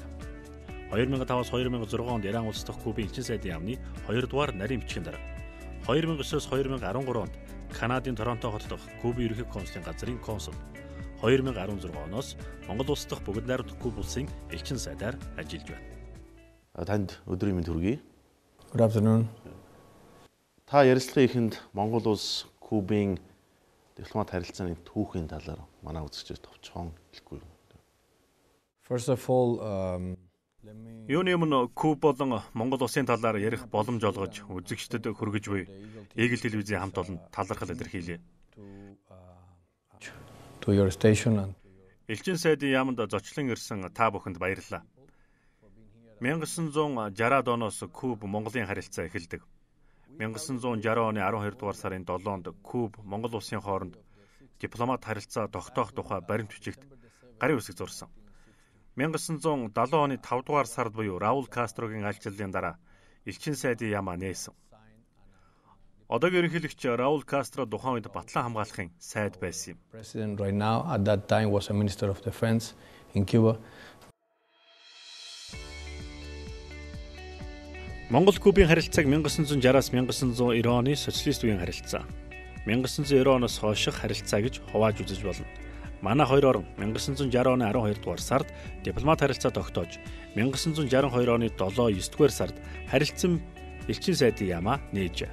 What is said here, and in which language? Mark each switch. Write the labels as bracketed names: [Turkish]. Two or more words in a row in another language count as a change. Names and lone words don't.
[Mongolian] 2005-аас 2006 онд Иран улс дахь Кубын элчин сайдын яамны 2 дугаар нарийн бичгийн дарга. 2009-оос 2013 онд Канадын Торонто хот дахь Кубын ерөнхий консулын газрын консул. 2016 оноос Монгол улс дахь бүгд найрамдах Куба улсын элчин сайдаар ажиллаж байна. Танд өдрийн мэнд хүргэе. [English] Good afternoon. [Mongolian] Та ярилцлагын эхэнд Монгол улс Кубын дипломат харилцааны түүхийн талаар манай үзэгчдээс товчхон хэлэхгүй. [English] First of all, [Mongolian] Юуны өмнө Куба болон Монгол улсын талаар ярих боломж олгож үзэгчдэд хүргэж буй Eagle телевизийн хамт олон талархал илэрхийлье. [English] to your station and [Mongolian] Элчин сайдын яамд зочлон ирсэн та бүхэнд баярлалаа. 1960-ад оноос Куб Монголын харилцаа эхэлдэг. 1960 оны 12 дугаар сарын 7-нд Куб Монгол улсын хооронд дипломат харилцаа тогтоох тухай баримт бичигт гарын үсэг зурсан. 1970 оны 5 дугаар сард буюу Раул Кастрогийн альчлалын дараа элчин сайдын яамаа нээсэн. Одоогийн ерөнхийлөгч Раул Кастро тухайн үед батлан хамгаалахын сайд байсан юм. [English] President right now at that time was a Minister of Defense in Cuba. [Mongolian] Монгол-Кубын харилцааг 1960-аас 1990 оны социалист үеийн харилцаа, 1990 оноос хойших харилцаа гэж хувааж үзэж болно. Манай хоёр орон 1960 оны 12 дугаар сард дипломат харилцаа тогтоож, 1962 оны 7-9 дугаар сард харилцан элчин сайдын яамаа нээжээ.